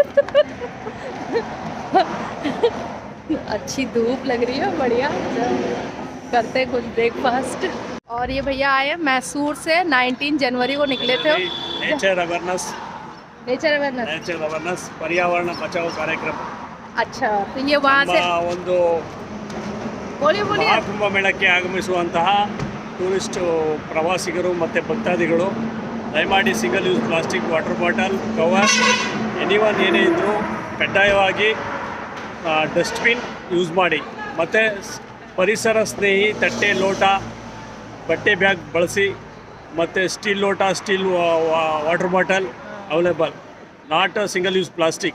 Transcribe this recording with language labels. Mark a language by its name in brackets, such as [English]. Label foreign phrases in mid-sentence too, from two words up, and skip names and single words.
[Hindi] बाकी अच्छी धूप लग रही है, बढ़िया। करते कुछ ब्रेकफास्ट। और ये भैया आए मैसूर से, 19 जनवरी को निकले थे। [English] nature awareness [Hindi] पर्यावरण बचाओ कार्यक्रम। अच्छा, तो ये वहाँ से [Kannada] ಒಂದು [Hindi] बोलिए [Kannada] ಮಹಾಕುಂಭ ಮೇಳಕ್ಕೆ ಆಗಮಿಸುವಂತಹ ಟೂರಿಸ್ಟ್ ಪ್ರವಾಸಿಗರು ಮತ್ತು ಭಕ್ತಾದಿಗಳು ದಯಮಾಡಿ [English] single use plastic water bottle cover anyone [Kannada] ಏನೇ ಇದ್ದರೂ ಕಡ್ಡಾಯವಾಗಿ [English] dustbin use [Kannada] ಮಾಡಿ ಮತ್ತು ಪರಿಸರ ಸ್ನೇಹಿ ತಟ್ಟೆ ಲೋಟ ಬಟ್ಟೆ ಬ್ಯಾಗ್ ಬಳಸಿ ಮತ್ತು ಸ್ಟೀಲ್ ಲೋಟ [English] steel water bottle available, not single use plastic.